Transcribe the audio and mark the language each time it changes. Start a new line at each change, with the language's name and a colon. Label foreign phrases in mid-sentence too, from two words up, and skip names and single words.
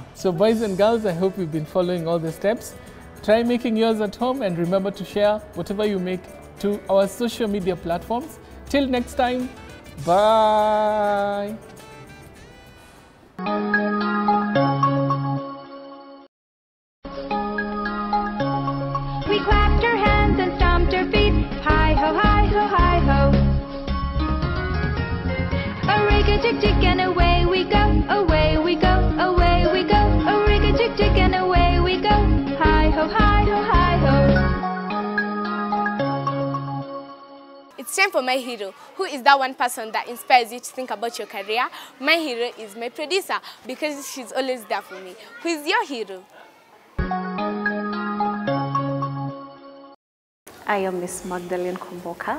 English: So boys and girls, I hope you've been following all the steps. Try making yours at home and remember to share whatever you make to our social media platforms. Till next time, bye. We clapped our hands and stomped our feet. Hi ho, hi ho, hi ho. A rig-a-tick-tick and away we go, away we go, away we go. A rig-a-tick-tick and away we go. Hi ho, hi ho, hi ho. It's time for my hero. Who is that one person that inspires you to think about your career? My hero is my producer because she's always there for me. Who is your hero? I am Miss Magdalene Komboka.